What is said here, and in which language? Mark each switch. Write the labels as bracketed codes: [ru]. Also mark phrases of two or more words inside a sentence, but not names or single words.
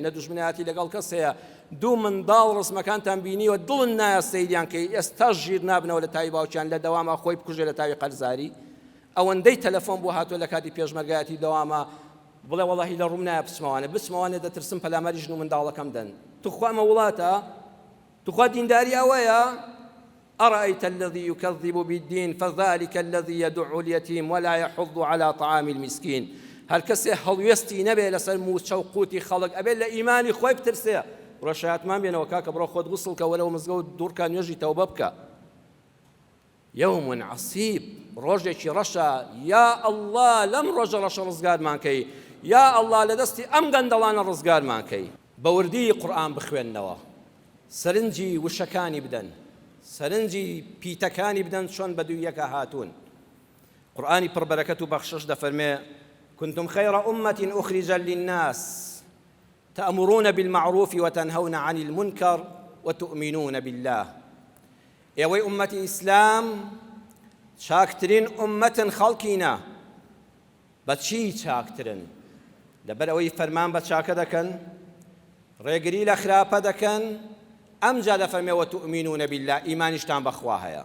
[ckb] نە دوژمنایەتی لەگەڵ کەس هەیە دوو منداڵ ڕسمەکانتان بینیوە دڵن نایە سەیریان کەی ئێستا ژیر نابنەوە لە تاوی باوکیان لە دەوامە خۆی بکوژێ لە تاوی قەرزاری ئەوەندەی تەلەفۆن بۆ هاتووە لە کاتی پێشمەرگایەتی دەوامە بڵێ وەڵاهی لە ڕووم نایە بچمەوانێ دەترسم پەلامەری ژن و منداڵەکەم دەن توخوا ئەمە وڵاتە توخوا دینداری ئەوەیە [ar] أرأيت الذي يكذب بالدين فذلك الذي يدع اليتيم ولا يحض على طعام المسكين [ckb] هەر کەسێ هەڵوێستی نەبێ لەسەر موچە و قوتی خەڵک ئەبێت لە ئیمانی خۆی بترسێ ڕۆژهاتمان بێنەوە کاکە بڕۆ خۆت غوسڵ کە وەرەوە مزگەوت دوورکە نوێژی تەوبە بکە [ar] يوم عصيب [ckb] ڕۆژێکی ڕەشە یا ئەڵڵا لەم ڕۆژە ڕەشە ڕزگارمان کەی یا ئەڵڵا لە دەستی ئەم گەندەڵانە ڕزگارمان کەی. بە وردی قورئان بخوێننەوە، سەرنجی وشەکانی بدەن، سەرنجی پیتەکانی بدەن چۆن بە دوو یەکە هاتوون. قورئانی پڕبەرەکەت و بەخشش دەفەرمێ [ar] كنتم خير أمة أخرجا للناس تأمرون بالمعروف وتنهون عن المنكر وتؤمنون بالله. [ckb] ئێوەی ئومەتی ئیسلام چاکترین ئومەتن خەڵکینە. بەچی چاکترن؟ لەبەر ئەوەی فەرمان بە چاکە دەکەن، ڕێگری لە خراپە دەکەن. ئەمجا دەفەرمێ [ar] وتؤمنون بالله، [ckb] ئیمانیشتان بەخوا هەیە.